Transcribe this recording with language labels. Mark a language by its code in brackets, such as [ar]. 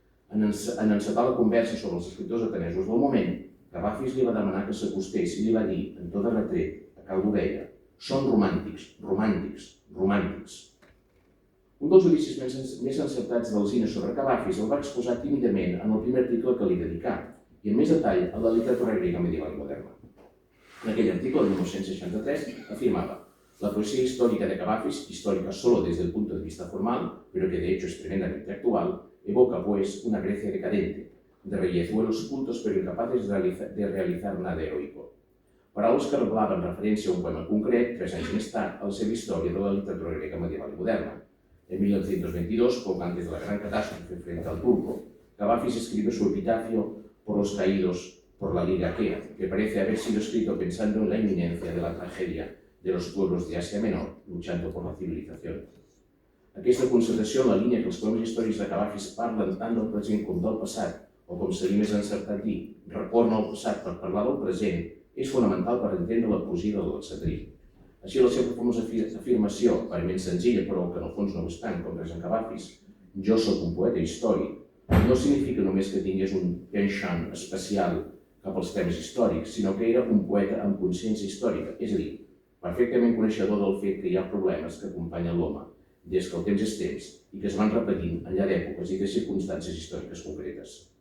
[ca] En encetar la conversa sobre els escriptors atenesos del moment, Cavafis li va demanar que s'acostés i li va dir, en tot retret, a cau d'ovella, són romàntics, romàntics, romàntics. Un dels judicis més encertats d'Alsina sobre Cavafis el va exposar tímidament en el primer article que li dedicà, i amb més detall a la literatura grega medieval i moderna. En aquell article de 1963 afirmava: [es] la poesía histórica de Cavafis, histórica solo desde el punto de vista formal, pero que de hecho es tremendamente actual, evoca, pues, una Grecia decadente, de rellezuelos cultos pero incapaces de realizar nada heroico. [ca] Paraules que revelaven referència a un poema concret, 3 anys més tard, a la seva història de la literatura grega medieval i moderna. [es] En 1922, poco antes de la gran catástrofe frente al turco, Cavafis escribe su epitafio por los caídos por la Liga Aquea, que parece haber sido escrito pensando en la inminencia de la tragedia de los pueblos de Asia Menor, luchando por la civilización. [ca] Aquesta constatació en la línia que els poemes històrics de Cavafis parlen tant del present com del passat, o com seria més encertat dir, retorna al passat per parlar del present, és fonamental per entendre la poesia de l'Alexandrí. Així, la seva famosa afirmació, aparentment senzilla, però que en el fons no ho és tant, com res en Cavafis, jo soc un poeta històric, no significa només que tingués un penchant especial cap als temes històrics, sinó que era un poeta amb consciència històrica, és a dir, perfectament coneixedor del fet que hi ha problemes que acompanyen l'home, des que el temps és temps, i que es van repetint enllà d'èpoques i de circumstàncies històriques concretes.